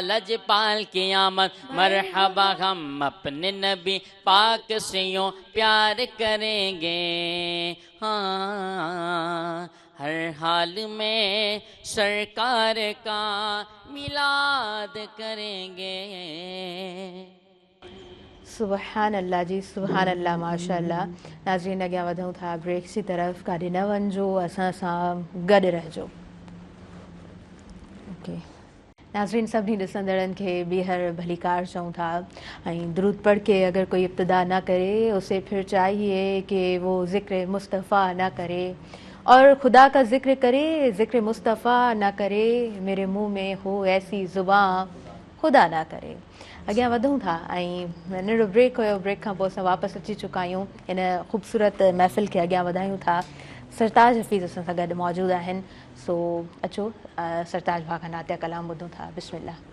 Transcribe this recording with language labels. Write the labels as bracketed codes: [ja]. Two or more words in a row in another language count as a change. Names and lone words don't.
[ur] لجپال کی آمد مرحبا، ہم اپنے نبی پاک سے یوں پیار کریں گے. ہاں ہر حال میں سرکار کا میلاد کریں گے. [ar] سبحان الله जी, سبحان الله, माशाअल्लाह। [sd] नाज़रीन अॻियां वधूं था ब्रेक जी तरफ़, काॾे न वञिजो, असां सां गॾु रहिजो। ओके नाज़रीन, सभिनी ॾिसंदड़नि खे ॿीहर भलीकार चऊं था ऐं [ur] درود پڑھ کے اگر کوئی ابتدا نہ کرے اسے پھر چاہیے کہ وہ ذکر مصطفیٰ نہ کرے، اور خدا کا ذکر کرے ذکر مصطفیٰ نہ کرے، میرے منہ میں ہو ایسی زبان خدا نہ کرے. [sd] अॻियां वधूं था ऐं नंढो ब्रेक हुयो, ब्रेक खां पोइ असां वापसि अची चुका आहियूं। इन ख़ूबसूरत महफ़िल खे अॻियां वधायूं था। सरताज हफ़ीज़ असां सां गॾु मौजूदु आहिनि, सो अचो सरताज भाउ खां नातिया कलाम ॿुधूं था। बिस्मिल्लाह।